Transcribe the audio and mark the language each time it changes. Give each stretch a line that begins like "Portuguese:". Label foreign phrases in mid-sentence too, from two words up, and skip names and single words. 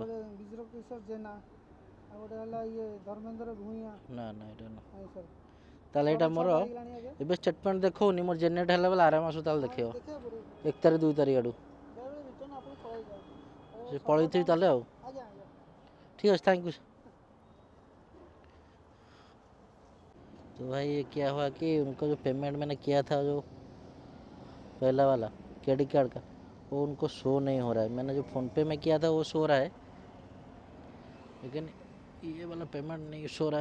Odia: ତାପରେ ବିଜୟ କିଶୋର ଜେନା ଆଉ ଗୋଟେ ହେଲା ଇଏ ଧର୍ମେନ୍ଦ୍ର ଭୂଇଁଆ। ନା ନା ଏଇଟା ନୁହଁ ନାଇଁ ସାର୍ ତାହେଲେ ଏଇଟା ମୋର 6:30 ହେଇଗଲାଣି ଆଜ୍ଞା। ଏବେ ଷ୍ଟେଟମେଣ୍ଟ ଦେଖାଉନି ମୋର ଜେନେରେଟ୍ ହେଲା ବେଲେ ଆର ମାସ ତାହେଲେ ହଁ ଦେଖେଇବ ଦେଖିବାକୁ ପଡ଼ିବ 1 ତାରିଖ 2 ତାରିଖ ଆଡ଼କୁ ବେଳେବେଳେ ରିଟର୍ନ ଆପଣ ପଳେଇଯାଏ। ସେ ସର୍ବଦା ପଳେଇଥିବି ତାହେଲେ ଆଉ ଆଜ୍ଞା ଆଜ୍ଞା ठीक ଅଛି
English: thank you.
Hindi: तो भाई ये क्या हुआ कि उनको जो पेमेंट मैंने किया था जो पहला वाला
English: credit card
Hindi: का वो उनको शो नहीं हो रहा है। मैंने जो फ़ोन पे में किया था वो शो रहा है लेकिन ये वाला पेमेंट नहीं शो रहा है।